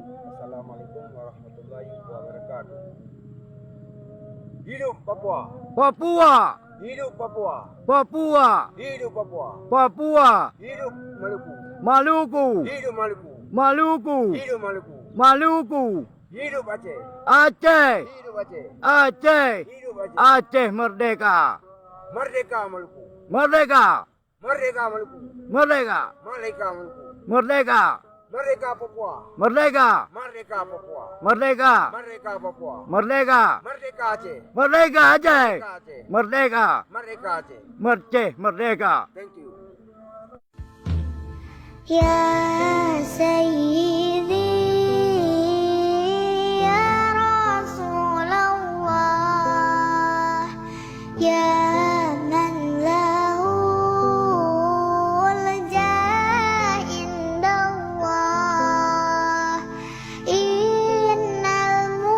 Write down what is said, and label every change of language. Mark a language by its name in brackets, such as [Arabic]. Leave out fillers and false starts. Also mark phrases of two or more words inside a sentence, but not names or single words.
[Arabic] السلام عليكم ورحمة الله وبركاته. [Indonesian] Hidup Papua, Papua, hidup Papua, Papua, hidup Papua, Papua, hidup Maluku, Maluku, hidup Maluku, Maluku, hidup Maluku, Maluku, hidup Aceh, Aceh, hidup Aceh, Aceh, hidup Aceh, Aceh merdeka, merdeka Maluku, merdeka, merdeka Maluku, merdeka, merdeka Maluku, merdeka, merdeka Papua, merdeka, merdeka Papua, merdeka, merdeka Papua, merdeka, merdeka Aceh, merdeka Aceh, merdeka Aceh, merdeka, merdeka Aceh. merdeka. [English] Thank you. [Arabic] يا سيدي يا رسول الله يا من له الجاه عند الله إن